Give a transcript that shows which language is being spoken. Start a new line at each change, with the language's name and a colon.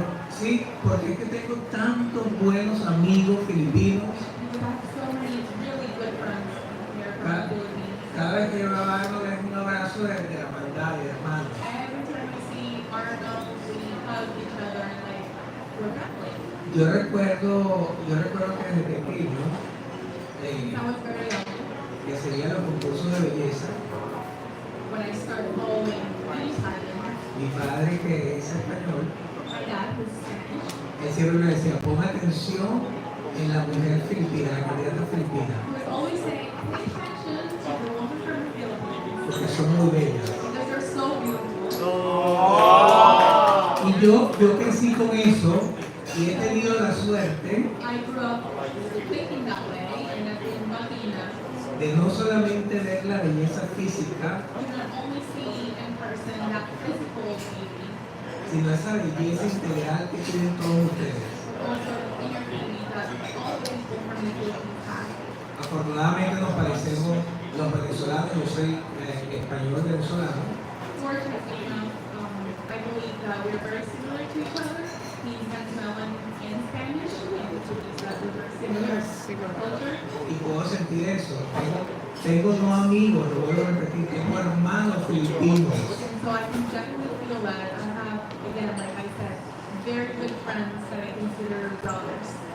Spanish: Sí, porque es que tengo tantos buenos amigos filipinos.
English: We have so many really good friends here from the Philippines.
Spanish: Cada vez que yo me bajo les un abrazo de hermandad, de hermano.
English: Every time we see Arnold, we hug each other and like, we're family.
Spanish: Yo recuerdo que desde pequeño,
English: I was very young
Spanish: que sería los concursos de belleza,
English: when I started following beauty pageants.
Spanish: mi padre que es español,
English: My dad was Spanish.
Spanish: él siempre me decía, pon atención en la mujer filipina, la candidata filipina,
English: He would always say, pay attention to the woman from the Philippines
Spanish: porque son muy bellas.
English: because they're so beautiful.
Spanish: Y yo crecí con eso y he tenido la suerte
English: I grew up thinking that way and I've been lucky enough
Spanish: de no solamente ver la belleza física,
English: to not only see in person that physical beauty,
Spanish: sino esa belleza integral que tienen todos ustedes.
English: but also the inner beauty that all the people from the Philippines have.
Spanish: Afortunadamente nos parecemos los venezolanos, yo soy español venezolano,
English: Fortunately enough, I believe that we're very similar to each other. He's Venezuelan and Spanish, and which means that we're very similar culture.
Spanish: y puedo sentir eso. Tengo no amigos, lo vuelvo a repetir, tengo hermanos filipinos.
English: And so I can definitely feel that. I have, again, like I said, very good friends that I consider brothers.